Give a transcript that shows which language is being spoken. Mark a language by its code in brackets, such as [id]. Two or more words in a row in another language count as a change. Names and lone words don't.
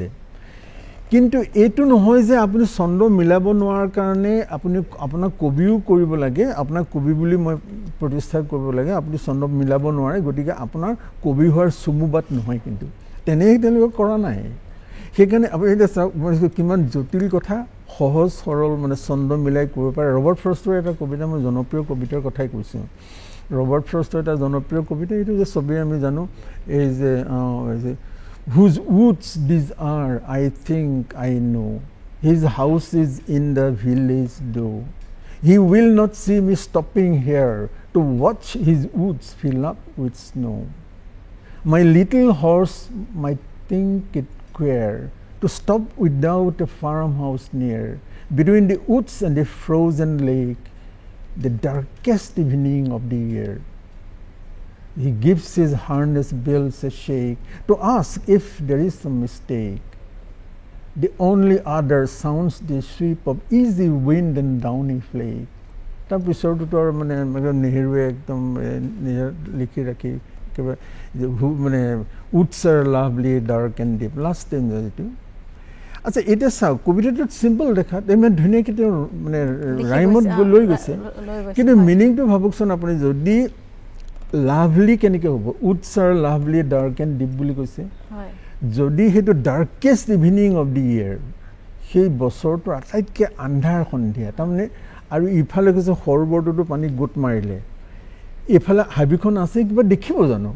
[as] কিন্তু এইটো নহয় যে আপুনি ছন্দ মিলাব নোৱাৰাৰ কাৰণে আপুনি আপোনাক কবিও কৰিব লাগে, আপোনাক কবি বুলি মই প্ৰতিষ্ঠা কৰিব লাগে, আপুনি ছন্দ মিলাব নোৱাৰে, গতিকে আপোনাৰ কবি হোৱাৰ চমুবাট নহয়, কিন্তু তেনেই তেওঁলোকে কৰা নাই। সেইকাৰণে আপুনি এতিয়া চাওক, মই কিমান জটিল কথা সহজ সৰল মানে ছন্দ মিলাই কৰিব পাৰে। ৰবাৰ্ট ফ্ৰষ্টৰ এটা কবিতা, মই জনপ্ৰিয় কবিতাৰ কথাই কৈছোঁ, ৰবাৰ্ট ফ্ৰষ্টৰ এটা জনপ্ৰিয় কবিতা, এইটো যে চবেই আমি জানো, এই যে [en] whose woods these are I think I know, his house is in the village though, he will not see me stopping here to watch his woods fill up with snow, my little horse might think it queer to stop without a farmhouse near, between the woods and the frozen lake, the darkest evening of the year. He gives his harness bells a shake to ask if there is some mistake. The only other sounds the sweep of easy wind and downy flake. [as] তাৰ পিছৰটোতো আৰু মানে নেহেৰুৱে একদম লিখি ৰাখি মানে [en] woods are lovely dark and deep, last time [as] যিটো। আচ্ছা, এতিয়া চাওক কবিতাটো চিম্পল দেখাত ইমান ধুনীয়াকৈ তেওঁ মানে ৰাইমত লৈ গৈছে, কিন্তু মিনিংটো ভাবকচোন আপুনি, যদি লাভলি কেনেকৈ হ'ব, [en] woods are lovely dark and deep [as] বুলি কৈছে, যদি সেইটো [en] darkest evening of the year, [as] সেই বছৰটোৰ আটাইতকৈ আন্ধাৰ সন্ধিয়া, তাৰমানে আৰু ইফালে কৈছে সৰোবৰটোতো পানী গোট মাৰিলে, এইফালে হাবিখন আছে, কিবা দেখিব জানো?